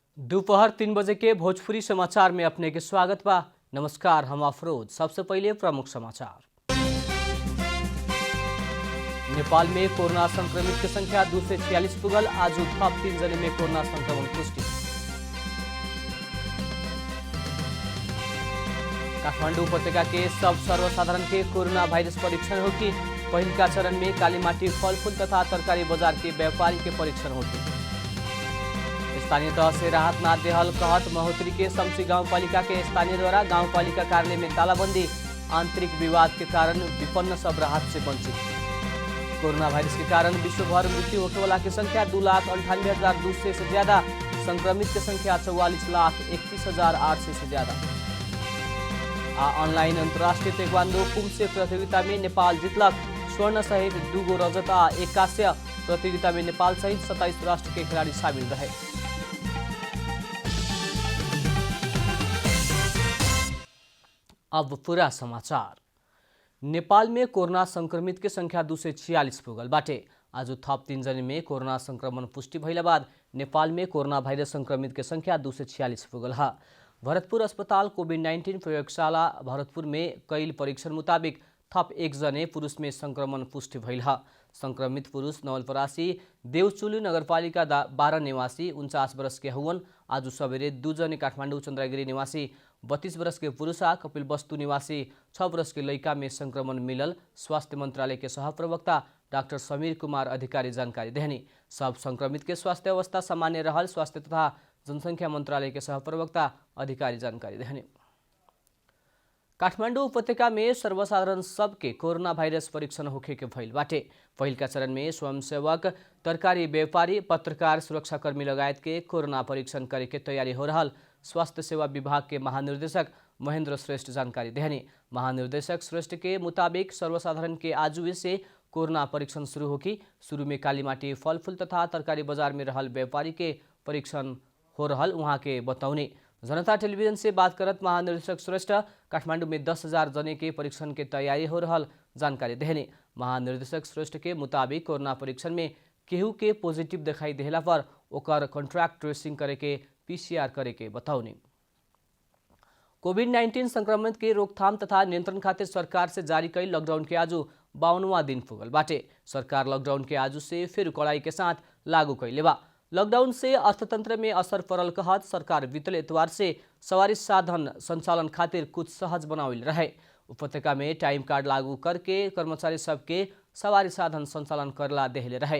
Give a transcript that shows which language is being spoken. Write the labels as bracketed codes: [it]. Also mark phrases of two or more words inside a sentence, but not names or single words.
[bho] दोपहर 3 बजे के भोजपुरी समाचार में अपने के स्वागत बा। नमस्कार, हम अफरोज। सबसे पहले प्रमुख समाचार। नेपाल में कोरोना संक्रमित की संख्या 246 पुगल। आज थप 3 जने में कोरोना संक्रमण पुष्टि। काठमाडौँ उपत्यका के सब सर्वसाधारण के कोरोना वायरस परीक्षण हो कि पहल का चरण में कालीमाटी फल-फूल तथा तरकारी बाजार के व्यापारी के परीक्षण हो कि स्थानीय तह से राहत ना देहल कहत महोत्तरी के शमसी गाउँपालिका के स्थानीय द्वारा गाउँपालिका कार्यालय में तालाबंदी। आंतरिक विवाद के कारण विपन्न सब राहत से वंचित। कोरोना वायरस के कारण विश्वभर मृत्यु होने वाला की संख्या 2,98,200 से ज्यादा। संक्रमित की संख्या 44,31,800 से ज्यादा। ऑनलाइन अंतर्राष्ट्रीय ताइक्वांडो पुमसे प्रतियोगिता में नेपाल जीतलक। स्वर्ण सहित 2 गो रजत आ 1 कांस्य। प्रतियोगिता में नेपाल सहित 27 राष्ट्र के खिलाड़ी शामिल रहे। अब पूरा समाचार। नेपाल में कोरोना संक्रमित के संख्या 246 पुगल बाटे। आज थप 3 जने में कोरोना संक्रमण पुष्टि भइला बाद नेपाल में कोरोना वायरस संक्रमित के संख्या 246 पुगल है। भरतपुर अस्पताल कोभिड-19 प्रयोगशाला भरतपुर में कैल परीक्षण मुताबिक थप 1 जने पुरुष में संक्रमण पुष्टि भइल है। संक्रमित पुरुष नवलपरासी देवचुली नगरपालिका 12 निवासी 49 वर्ष के हुवन। आज सवेरे 2 जने काठमाडौँ चन्द्रगिरी निवासी 32 वर्ष के पुरुष आ कपिलवस्तु निवासी 6 वर्ष के लड़का में संक्रमण मिलल। स्वास्थ्य मंत्रालय के सहप्रवक्ता डाक्टर समीर कुमार अधिकारी जानकारी देहनी। सब संक्रमित के स्वास्थ्य अवस्था सामान्य रहल। स्वास्थ्य तथा जनसंख्या मंत्रालय के सहप्रवक्ता अधिकारी जानकारी देहनी। काठमाडौँ उपत्यका में सर्वसाधारण सबके कोरोना वायरस परीक्षण होखे के भइल बाटे। पहिल का चरण में स्वयंसेवक, तरकारी व्यापारी, पत्रकार, सुरक्षाकर्मी लगायत के कोरोना परीक्षण करे के तैयारी हो रहल। स्वास्थ्य सेवा विभाग के महानिर्देशक महेंद्र श्रेष्ठ जानकारी देहनी। महानिर्देशक श्रेष्ठ के मुताबिक सर्वसाधारण के आजुए से कोरोना परीक्षण शुरू हो कि शुरू में कालीमाटी फल-फूल तथा तरकारी बाजार में रहल व्यापारी के परीक्षण हो रहल वहाँ के बताउने। जनता टेलीविजन से बात करत महानिर्देशक श्रेष्ठ काठमाडौँ में 10,000 जने के परीक्षण के तैयारी हो रहल जानकारी देहने। महानिर्देशक श्रेष्ठ के मुताबिक कोरोना परीक्षण में केहू के पॉजिटिव दिखाई देला पर ओकर [en] contract tracing [bho] करे के PCR करे के बताउने। कोभिड-19 संक्रमण के रोकथाम तथा नियंत्रण खातिर सरकार से जारी कई लॉकडाउन के आज 52वां दिन पुगल बाटे। सरकार लॉकडाउन के आज से फिर कड़ाई के साथ लागू कैले बा। लॉकडाउन से अर्थतंत्र में असर पड़ल कहत सरकार बीतल एतवार से सवारी साधन संचालन खातिर कुछ सहज बनाविल रहे। उपत्यका में [en] time card [bho] लागू करके कर्मचारी सबके सवारी साधन संचालन करला देहले रहे।